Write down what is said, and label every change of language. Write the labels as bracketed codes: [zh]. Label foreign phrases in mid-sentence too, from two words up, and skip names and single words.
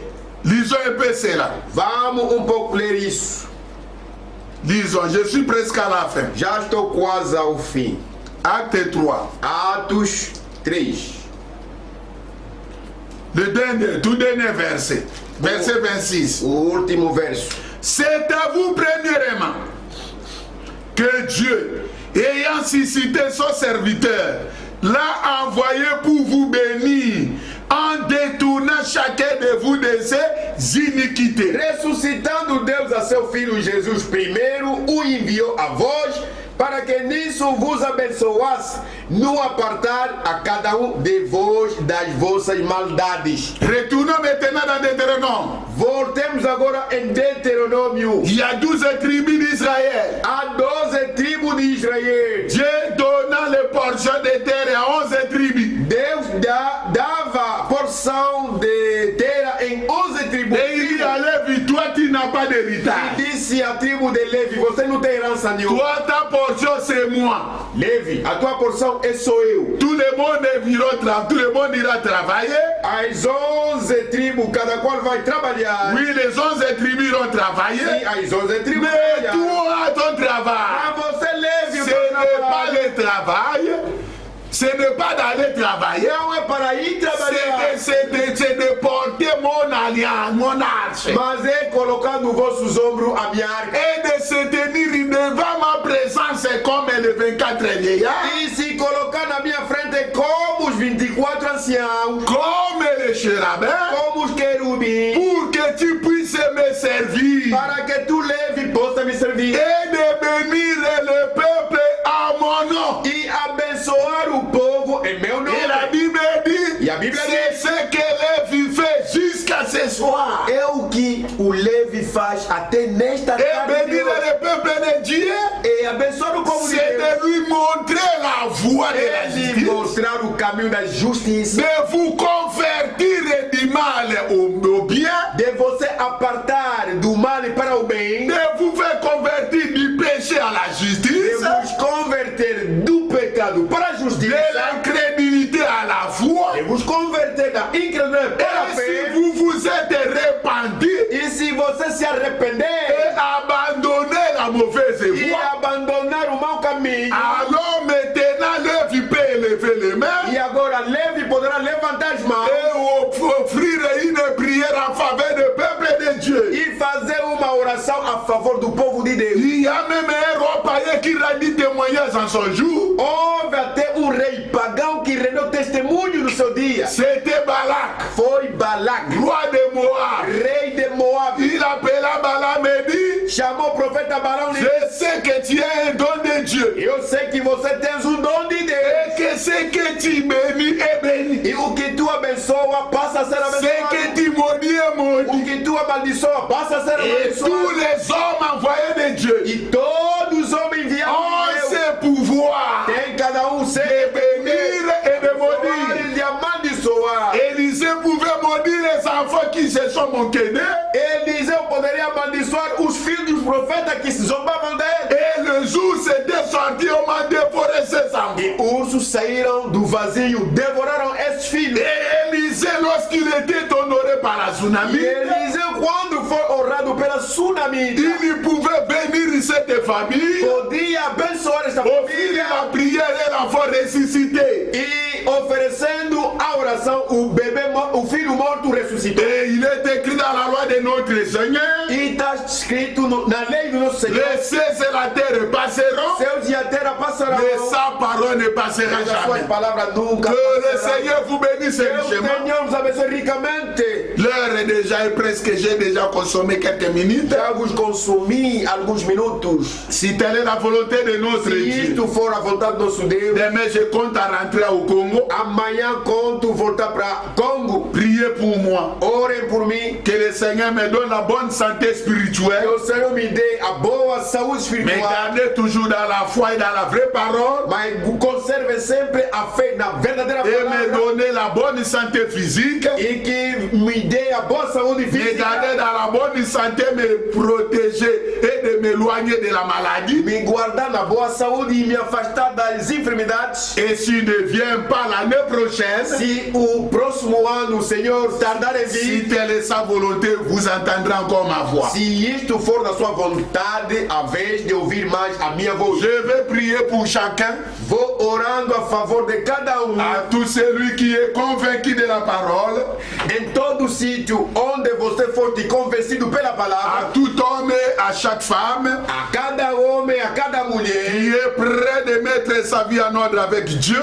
[fr] Lisons un peu cela. [pt] Vamos pouco ler isso. [fr] Lisons, je suis presque à la fin. [pt] Já estou quase ao fim. [fr] Acte 3. [pt] Atos 3. [fr] Le tout dernier verset. Verset 26. [pt] O último verso. [fr] C'est à vous premièrement que Dieu, ayant suscité son serviteur, l'a envoyé pour vous bénir en détournant chacun de vous de ses iniquités. [pt] Ressuscitando Deus a seu Filho Jesus primeiro, o enviou a vós, para que nisso vos abençoasse, no apartar a cada de vós das vossas maldades. [fr] Retournons maintenant dans Deutéronome. [pt] Voltemos agora em Deuteronômio. [fr] Il y a 12 tribus d'Israël. [pt] Há 12 tribos de Israel. [fr] Dieu donnant les portions de terre à 11 tribus. [pt] Deus dava porção de terra em 11 tribos. [fr] Et il y a Lévi, toi tu n'as pas [pt] E [fr] d'héritage. [pt] disse disse à tribo de Levi, você não tem herança nenhuma. [fr] Toi, ta portion, c'est moi. [pt] Levi, a tua porção é só eu. [fr] Tout le monde tout le monde ira travailler. [pt] As 11 tribos, cada qual vai trabalhar. [fr] Oui, les 11 tribus iront travailler. [pt] Sim, as 11 tribos [fr] Mais [pt] trabalhar. [fr] toi, ton [pt] Pra [fr] travail, [pt] você, Levi, [fr] ce [pt] o teu [fr] n'est pas [pt] trabalho [fr] le travail. Ce n'est pas d'aller travailler. [pt] não é para ir trabalhar, [fr] C'est de porter mon alliance, mon arche. [pt] mas é colocar nos vossos ombros a minha arca. [fr] Et de se tenir devant ma présence comme les 24 vieillards, [pt] E se colocar na minha frente como os 24 anciãos, [fr] comme les chérubins, [pt] como os querubins, [fr] pour que tu puisses me servir [pt] para que tu, Levi, possa me servir [fr] et de bénir le peuple à mon nom. [pt] e abençoar o povo em meu nome. [fr] Et la Bible dit, [pt] E a Bíblia [fr] c'est [pt] diz, [fr] ce que Lévi fait jusqu'à ce soir. [pt] é o que o Levi faz até nesta [fr] Et [pt] tarde de [fr] bénir [pt] hoje. [fr] le peuple de Dieu, [pt] E abençoar o povo de [fr] c'est [pt] Deus. [fr] de lui montrer la voie de la [pt] Ele [fr] justice, [pt] mostrar o caminho da justiça, [fr] de vous convertir du mal au bien, [pt] de você apartar do mal para o bem, [fr] de vous faire convertir du péché à la [pt] de [fr] justice, [pt] vos converter do pecado para a [fr] de [pt] justiça, [fr] l'incrédulité à la foi. [pt] de vos converter da incredulidade para a [fr] Et si [pt] fé. [fr] vous vous êtes repenti [pt] E se você se arrepender [fr] et abandonner la mauvaise [pt] e [fr] voie, [pt] abandonar o mau caminho, [fr] alors maintenant Lévi peut élever les mains [pt] e agora Levi poderá levantar as mãos [fr] et offrir une prière en faveur du peuple de Dieu. [pt] e fazer uma oração a favor do povo de Deus. [fr] Il y a même un roi païen qui rendit témoignage en son jour. [pt] Houve até um rei pagão que rendeu testemunho no seu dia. [fr] C'était Balak, [pt] Foi Balac, [fr] roi de Moab. [pt] rei de Moab. [fr] Il appela Balaam et dit, [pt] Chamou o profeta Balaão e disse: [fr] je sais que tu es un don de Dieu. [pt] eu sei que você tens um dom de Deus. [fr] Et que ce que tu bénis est béni. [pt] E o que tu abençoa passa a ser [fr] Ce [pt] abençoado. [fr] que tu maudis est maudit. [pt] O que tu amaldiçoa passa a ser [fr] Et tous [pt] abençoado. [fr] les hommes envoyés de Dieu [pt] E todos os homens enviados [fr] ont [pt] de Deus [fr] ce pouvoir [pt] têm cada um seu [fr] de bénir et de maudire. [pt] e de amaldiçoar. [fr] Élisée pouvait maudire les enfants qui se sont moqués d'eux. [pt] Eliseu poderia amaldiçoar os filhos dos profetas que se zombavam dele. [fr] Et le jour s'était sorti, on m'a dévoré ses enfants. [pt] E ursos saíram do vazio, devoraram esses filhos. [fr] Et Élisée, lorsqu'il était honoré par la [pt] E [fr] tsunami, [pt] Eliseu, quando foi honrado pela tsunami, [fr] il pouvait bénir cette famille, [pt] podia abençoar esta [fr] offrir [pt] família [fr] la prière et l'enfant ressuscité. [pt] e oferecendo a oração, o bebê, o filho morto ressuscitou. [fr] Et il est écrit dans la loi de notre Seigneur, [pt] E está escrito na lei do nosso Senhor: [fr] les cieux et la terre passeront, [pt] céus e a terra passarão, [fr] mais sa parole ne passera [pt] mas as suas [fr] jamais. [pt] palavras nunca [fr] Que le [pt] passarão. [fr] Seigneur vous bénisse [pt] Deus [fr] richement. [pt] Senhor nos abençoe ricamente. [fr] L'heure est déjà presque, j'ai déjà consommé quelques minutes. [pt] Já vos consumi alguns minutos. [fr] Si telle est la volonté de notre [pt] Se [fr] Dieu, [pt] isto for a vontade do nosso Deus, [fr] demain je compte à rentrer au Congo. [pt] amanhã conto voltar para Congo. [fr] Priez pour moi. [pt] Orem por mim. [fr] Que le Seigneur me donne la bonne santé [pt] Que [fr] spirituelle. [pt] o Senhor me dê a boa saúde [fr] Me [pt] espiritual. [fr] garder toujours dans la foi et dans la vraie parole. [pt] Mas conserve sempre a fé na verdadeira [fr] Et me [pt] palavra. [fr] donner la bonne santé physique. [pt] E que me dê a boa saúde [fr] Me [pt] física. [fr] garder dans la bonne santé, me protéger et de m'éloigner de la maladie. [pt] Me guardar na boa saúde e me afastar das enfermidades. [fr] Et s'il ne vient pas l'année prochaine, [pt] Se o próximo ano o Senhor tardar em [fr] si [pt] vir, [fr] telle est sa volonté, vous entendrez encore ma voix. [pt] se isto for da sua vontade, a vez de ouvir mais a minha voz, [fr] Je vais prier pour chacun, [pt] vou orando a favor de cada um, [fr] à tout celui qui est convaincu de la parole, [pt] em todo sítio onde você for te convencido pela [fr] à [pt] palavra, [fr] tout homme et à chaque femme [pt] a cada homem, a cada mulher, [fr] qui est prêt de mettre sa vie en ordre avec Dieu